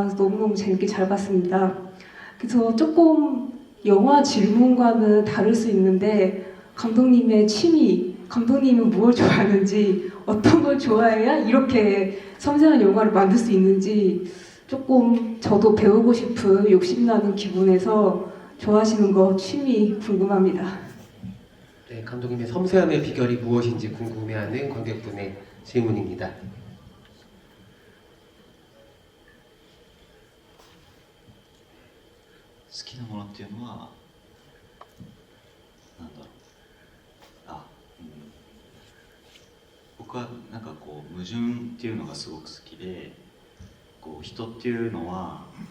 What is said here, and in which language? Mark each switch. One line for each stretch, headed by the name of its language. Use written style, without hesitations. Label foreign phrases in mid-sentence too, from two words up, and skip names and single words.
Korean: 너무너무 재밌게 잘 봤습니다. 그래서 조금 영화 질문과는 다를 수 있는데 감독님의 취미, 감독님은 무엇을 좋아하는지, 어떤 걸 좋아해야 이렇게 섬세한 영화를 만들 수 있는지 조금 저도 배우고 싶은 욕심나는 기분에서 좋아하시는 거 취미 궁금합니다. 네, 감독님의 섬세함의 비결이 무엇인지 궁금해하는 관객분의 질문입니다.
Japanese: 好きなものっていうのはなんだろう僕はなんかこう矛盾っていうのがすごく好きで、こう人っていうのは、